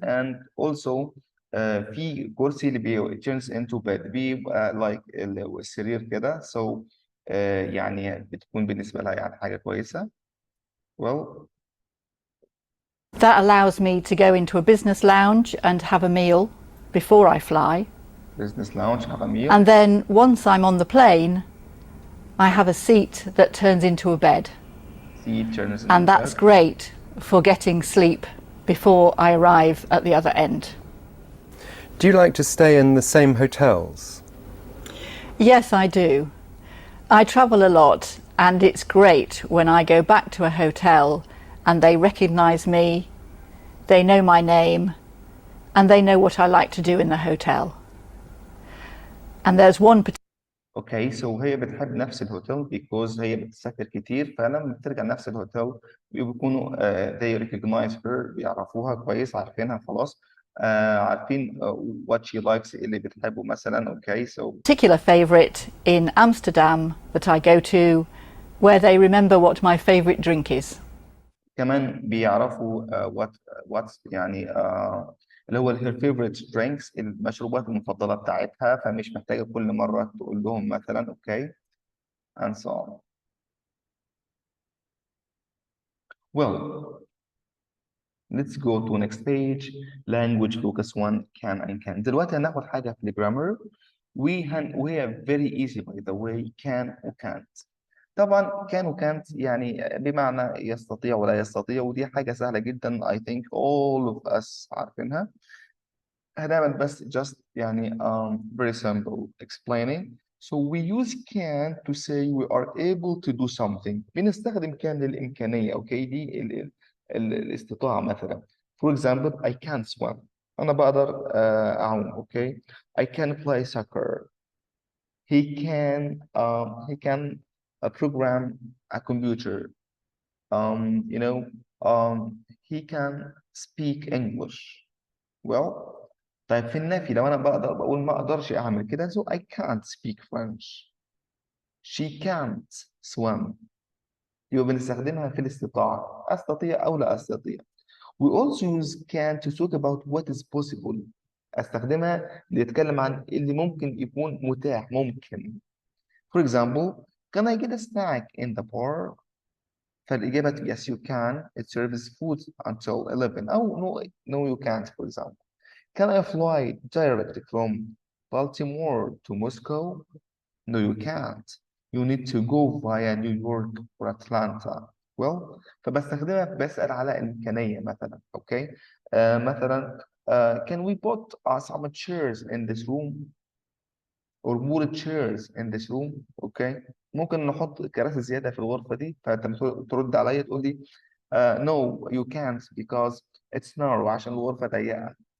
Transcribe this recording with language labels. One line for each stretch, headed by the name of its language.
Arabic: And also في كرسي اللي
English: turns into bed,
Arabic: بيبقى like السرير كده, so يعني بتكون بالنسبة لها يعني حاجة كويسة.
English: Well, that allows me to go into a business lounge and have a meal before I fly. Business lounge, have a meal. And then once I'm on the plane, I have a seat that turns into a bed. Seat turns into and that's bed. great for getting sleep before I arrive at the other end. Do you like to stay in the same hotels? Yes, I do. I travel a lot, and it's great when I go back to a hotel and they recognise me, they know my name, and they know what I like to do in the hotel. And there's one
Arabic: اوكي سو هي بتحب نفس الهوتيل because هي بتسافر كتير، فلما بترجع نفس الهوتيل بيكونوا
English: they recognize her،
Arabic: بيعرفوها كويس، عارفينها خلاص، عارفين
English: what she likes،
Arabic: اللي بتحبه مثلا. اوكي so
English: particular favourite in Amsterdam that I go to where they remember what my favourite drink is.
Arabic: كمان بيعرفوا what's يعني اللي هو
English: her favorite drinks،
Arabic: المشروبات المفضلة بتاعتها، فمش محتاجة كل مرة تقول لهم مثلا.
English: Okay and so on. Well, let's go to next page. Language focus 1 can and can.
Arabic: دلوقتي هناخد حاجة في الجرامر وهي
English: very easy by the way.
Arabic: can و can't. طبعا can و can't يعني بمعنى يستطيع ولا يستطيع، ودي حاجة سهلة جدا.
English: I think all of us
Arabic: عارفينها. هنعمل بس
English: just يعني very simple explaining. So we use can to say we are able to do something.
Arabic: بنستخدم can للإمكانية. اوكي دي الاستطاعة مثلا.
English: For example, I can swim.
Arabic: أنا بقدر أعوم.
English: Okay I can play soccer. He can program a computer. You know, he can speak English.
Arabic: Well, طيب في النفي لو أنا بقدر بقول ما أقدرش أعمل كده
English: so I can't speak French. She can't swim.
Arabic: يبقى بنستخدمها في الاستطاعة، أستطيع أو لا أستطيع.
English: We also use can to talk about what is possible.
Arabic: أستخدمها ليتكلم عن اللي ممكن يكون متاح، ممكن.
English: For example, can I get a snack in the bar?
Arabic: فالإجابة
English: yes you can. It serves food until 11. أو no you can't for example. Can I fly direct from Baltimore to Moscow? No, you can't. You need to go via New York or Atlanta.
Arabic: Well, فبستخدمها بسأل على الإمكانية مثلا.
English: Okay. مثلا can we put some chairs in this room? Or more chairs in this room. Okay.
Arabic: ممكن نحط كراسي زيادة في الغرفة دي، فأنت ترد عليا تقول لي
English: no you can't because it's narrow،
Arabic: عشان الغرفة ضيقة.